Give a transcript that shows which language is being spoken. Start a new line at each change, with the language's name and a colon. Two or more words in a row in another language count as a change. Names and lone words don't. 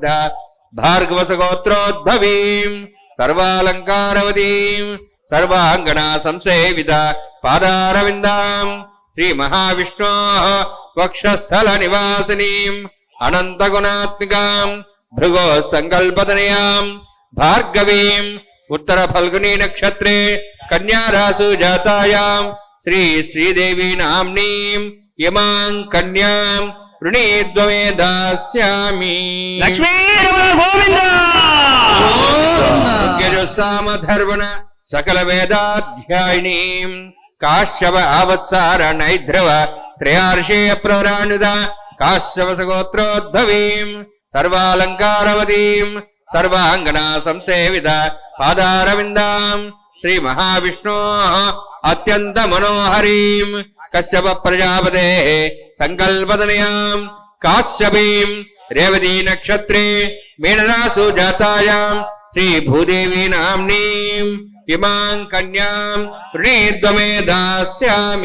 Sanskrit: भार्गवसगोत्रोद्भवीं सर्वालंकारवतीं सर्वांगना संसेवित पादारविन्दां श्री महाविष्णोः वक्षस्थल निवासिनीं अनंत गुणात्मिकां भृगो संकल्पतनयां भार्गवीं उत्तर फल्गुनी नक्षत्रे कन्या रासु जातायां श्री श्रीदेवी नाम्नीं यमां कन्यां वृणीद्वमे दास्यामि। लक्ष्मी गोविंद सामधर्वण सकल वेदाध्यायिनीं काश्यप आवत्सार नैध्रव त्रयार्षे प्रवरान्वित కాశ్యవసగోత్రోద్భవీం సర్వాలంకారవతీం సర్వాంగనా సంసేవిత పాదారవిందాం శ్రీ మహావిష్ణోః అత్యంత మనోహరీం కశ్యప ప్రజాపతే సంకల్పతనయాం కాశ్యపీం రేవతీ నక్షత్రే మీనరాసు జాతాయాం శ్రీ భూదేవి నామ్నీం ఇమాం కన్యాం వృణీద్వమే దాస్యామి.